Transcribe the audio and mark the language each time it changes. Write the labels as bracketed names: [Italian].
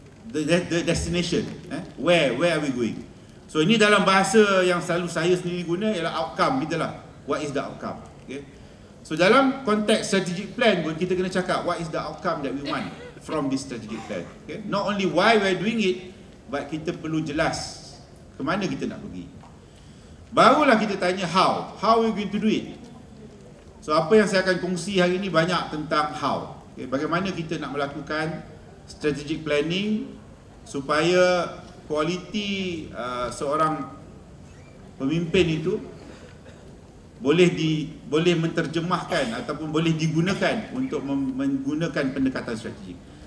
[English] the destination, where are we going. [Malay] So ini dalam bahasa yang selalu saya sendiri guna ialah outcome kita lah. [English] What is the outcome? Okay. So [Malay] dalam konteks strategic plan pun kita kena cakap [English] what is the outcome that we want from this strategic plan. Okay. Not only why we are doing it, but [Malay] kita perlu jelas ke mana kita nak pergi. Barulah kita tanya [English] how we going to do it. [Malay] So apa yang saya akan kongsi hari ini banyak tentang how. Okay. Bagaimana kita nak melakukan strategic planning supaya kualiti seorang pemimpin itu boleh menterjemahkan ataupun boleh digunakan untuk menggunakan pendekatan strategik.